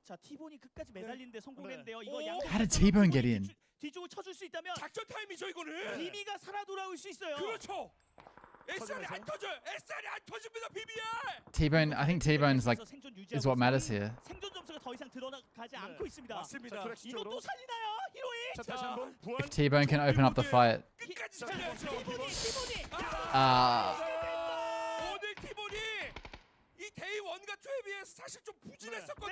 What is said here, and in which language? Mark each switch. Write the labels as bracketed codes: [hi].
[ko] 자, 티본이 끝까지 매달리는데 성공했는데요. 이거 [en] How did T-Bone get in? [ko] 뒤쪽을 쳐줄 수 있다면 작전 타임이죠, 이거는. 비미가 살아 돌아올 수 있어요. 그렇죠. SR이 안 터져요. SR이 안 터집니다, 비비야. [en] T-Bone, I think T-Bone's like, is what matters here. [ko] 생존 점수가 더 이상 들어가지 않고 있습니다. 맞습니다. 이것도 살리나요, 히로이? 자, 다시 한번 부활. [en] If T-Bone can open up the fight. [ko] 끝까지 살려야죠. 오늘 티본이 이 데이 1과 2에 비해서 사실 좀 부진했었거든요.